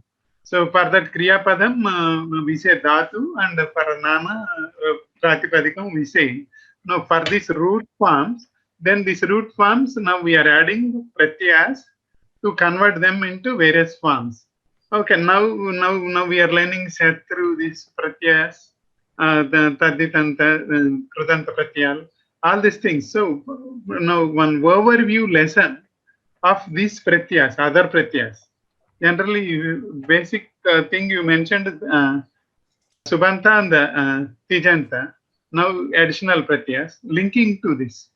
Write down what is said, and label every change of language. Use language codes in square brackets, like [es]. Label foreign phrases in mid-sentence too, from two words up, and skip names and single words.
[en] So for that [sa] Kriya Padam, [en] we say Dhatu, and for [sa] Nama Pratipadikam, [en] we say. Now for these root forms, then these root forms, now we are adding pratyas to convert them into various forms. Okay, now we are learning set through these pratyas, the [sa] taditanta, krudanta pratyal, [en] all these things. So now one overview lesson of these pratyas, other pratyas. Generally, basic thing you mentioned, Subanta and Tijanta. Now additional pratyas linking to this.